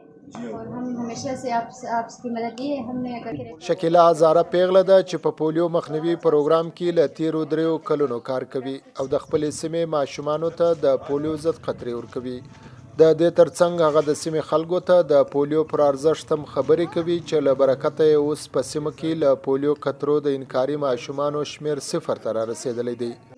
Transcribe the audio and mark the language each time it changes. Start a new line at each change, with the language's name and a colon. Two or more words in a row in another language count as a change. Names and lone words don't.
Hindi: और हम हमेशा से आपकी मदद की है। हमने अगर
Pashto: شکیلا هزاره پیغله ده چې په پولیو مخنیوي پروګرام کې له تیرو 3 کلونو کار کوي او د خپلې سیمې ماشومانو ته د پولیو ضد قطرې ورکوي. د دې ترڅنګ هغه د سیمې خلکو ته د پولیو پر ارزښت هم خبرې کوي چې له برکته یې اوس په سیمه کې له پولیو قطرو د انکاري ماشومانو شمیر 0 ته رارسېدلی دی.